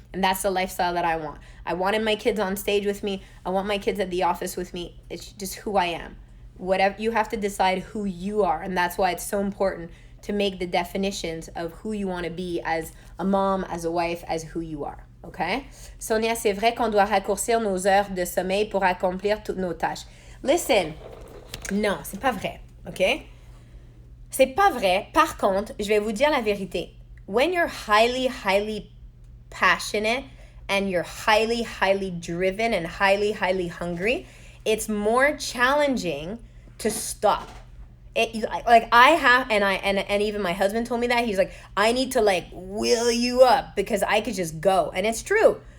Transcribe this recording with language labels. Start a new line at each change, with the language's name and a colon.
English: And that's the lifestyle that I want. I wanted my kids on stage with me. I want my kids at the office with me. It's just who I am. Whatever, you have to decide who you are, and that's why it's so important to make the definitions of who you want to be as a mom, as a wife, as who you are. Okay?
French: Sonia, c'est vrai qu'on doit raccourcir nos heures de sommeil pour accomplir toutes nos tâches.
English: Listen,
French: non, c'est pas vrai. Okay? C'est pas vrai. Par contre, je vais vous dire la vérité.
English: When you're highly, highly passionate and you're highly, highly driven and highly, highly hungry, it's more challenging to stop. I have, and even my husband told me that. He's like, I need to will you up because I could just go. And it's true.